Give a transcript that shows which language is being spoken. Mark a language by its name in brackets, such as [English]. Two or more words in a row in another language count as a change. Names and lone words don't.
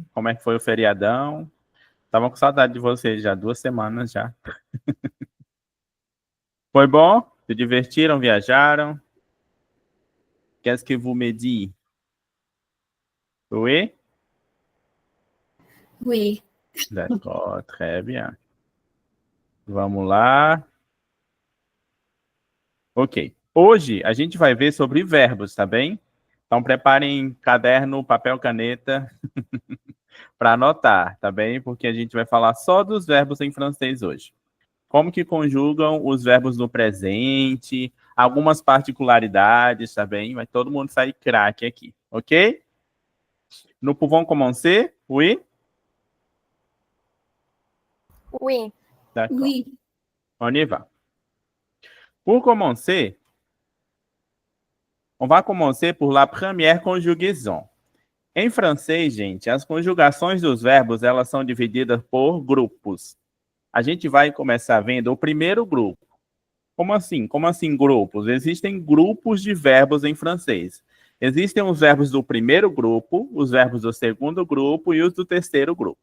[Portuguese] Como é que foi o feriadão? Tava com saudade de vocês já, 2 semanas já. Foi bom? Se divertiram, viajaram? [French] Qu'est-ce que vous me dites? Oui? Oui. D'accord, très bien. [Portuguese] Vamos lá. Ok. Hoje a gente vai ver sobre verbos, tá bem? Então preparem caderno, papel, caneta para anotar, tá bem? Porque a gente vai falar só dos verbos em francês hoje. Como que conjugam os verbos no presente, algumas particularidades, tá bem? Vai todo mundo sair craque aqui, ok? [French] Nous pouvons commencer? Oui? Oui. D'accord. Oui. On y va. Pour commencer, on va commencer por la première conjugaison. [Portuguese] Em francês, gente, as conjugações dos verbos, elas são divididas por grupos. A gente vai começar vendo o primeiro grupo. Como assim? Como assim grupos? Existem grupos de verbos em francês. Existem os verbos do primeiro grupo, os verbos do segundo grupo e os do terceiro grupo.